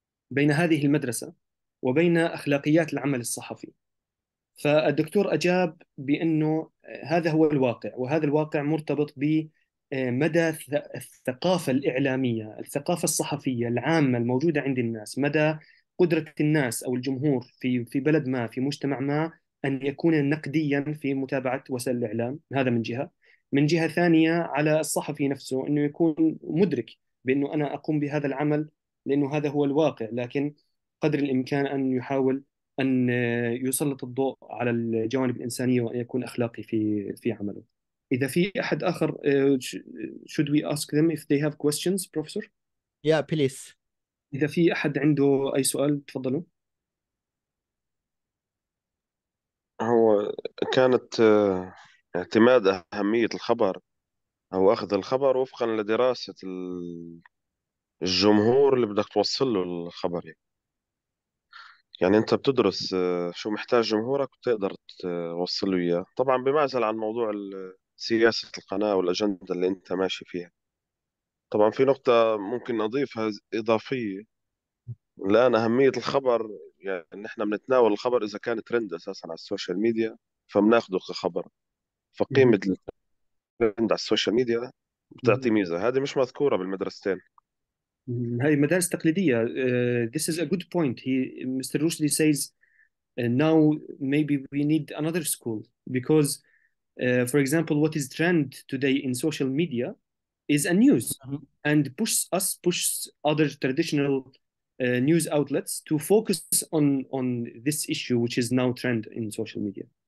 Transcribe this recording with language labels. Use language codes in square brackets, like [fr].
[ar] بين هذه المدرسة وبين أخلاقيات العمل الصحفي؟ فالدكتور أجاب بأنه هذا هو الواقع، وهذا الواقع مرتبط بمدى الثقافة الإعلامية، الثقافة الصحفية العامة الموجودة عند الناس، مدى قدرة الناس أو الجمهور في بلد ما، في مجتمع ما، أن يكون نقديا في متابعة وسائل الإعلام. هذا من جهة. من جهة ثانية على الصحفي نفسه أنه يكون مدرك بأنه أنا أقوم بهذا العمل لأنه هذا هو الواقع، لكن قدر الإمكان أن يحاول أن يسلط الضوء على الجوانب الإنسانية وأن يكون أخلاقي في عمله. إذا في أحد آخر [en] should we ask them if they have questions professor؟ Yeah, please. [ar] إذا في أحد عنده أي سؤال تفضلوا. هو كانت اعتماد أهمية الخبر أو أخذ الخبر وفقا لدراسة الجمهور اللي بدك توصل له الخبر. يعني أنت بتدرس شو محتاج جمهورك وتقدر توصل له إياه، طبعا بمعزل عن موضوع سياسة القناة والأجندة اللي أنت ماشي فيها. طبعا في نقطة ممكن أضيفها إضافية الآن، أهمية الخبر. يعني إحنا بنتناول الخبر إذا كان ترند أساسا على السوشيال ميديا فبناخده كخبر، فقيمة الترند على السوشيال ميديا بتعطي ميزة، هذه مش مذكورة بالمدرستين. هذه مدارس تقليدية. [en] This is a good point. Mr. Rushdie says now maybe we need another school because for example what is trend today in social media is a news and pushes other traditional news outlets to focus on this issue which is now trend in social media.